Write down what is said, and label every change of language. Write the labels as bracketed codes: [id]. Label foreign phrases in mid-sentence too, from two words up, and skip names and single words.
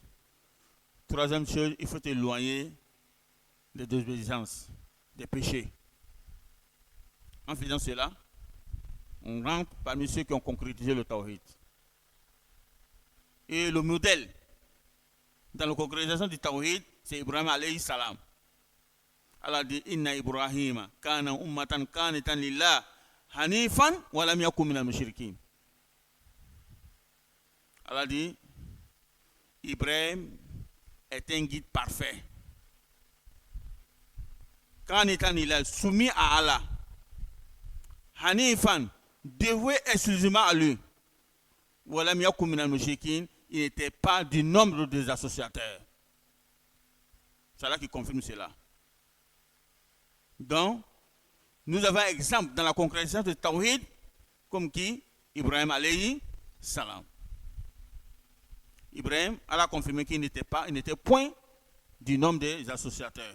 [fr] Troisième chose, il faut éloigner des désobéissances, des péchés. En faisant cela, on rentre parmi ceux qui ont concrétisé le tawhid. Et le modèle dans la concrétisation du tawhid, c'est Ibrahim [ar] عليه السلام. [fr] Allah dit [ar] إن إبراهيم كان أمة قانتا لله حنيفا ولم يكن من المشركين. [fr] Allah dit Ibrahim est un guide parfait. [ar] قانتا لله, [fr] soumis à Allah. Hanifan, dévoué exclusivement à lui. [ar] ولم يكن من المشركين, [fr] il n'était pas du nombre des associateurs. C'est là qui confirme cela. Donc, nous avons un exemple dans la concrétisation de Tawhid, comme qui Ibrahim [ar] عليه السلام. [fr] Ibrahim a confirmé qu'il n'était point du nombre des associateurs.